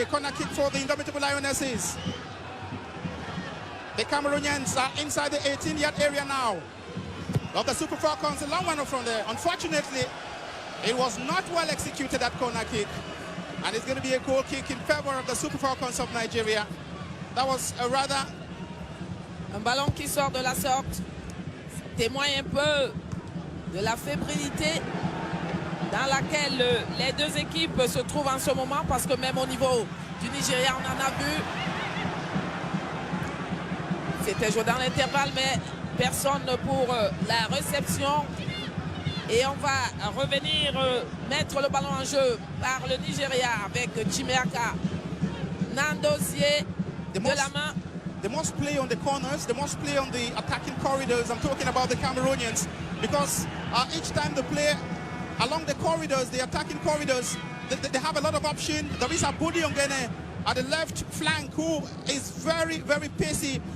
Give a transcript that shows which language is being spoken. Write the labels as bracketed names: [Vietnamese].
[English] A corner kick for the indomitable Lionesses. The Cameroonians are inside the 18-yard area now of the Super Falcons. A long one from there. Unfortunately, it was not well executed, that corner kick, and it's going to be a goal kick in favor of the Super Falcons of Nigeria. That was a rather... [French] Un ballon qui sort de la sorte témoigne un peu de la fébrilité dans laquelle les deux équipes se trouvent en ce moment, parce que même au niveau du Nigeria, on en a vu. C'était joué dans l'intervalle, mais personne pour la réception. Et on va revenir mettre le ballon en jeu par le Nigeria avec Chimeaka Nandozie de la main. [English] They must play on the corners. They must play on the attacking corridors. I'm talking about the Cameroonians, because each time they play along the corridors, the attacking corridors, they have a lot of option. There is Abudi Ongene at the left flank, who is very, very pacey.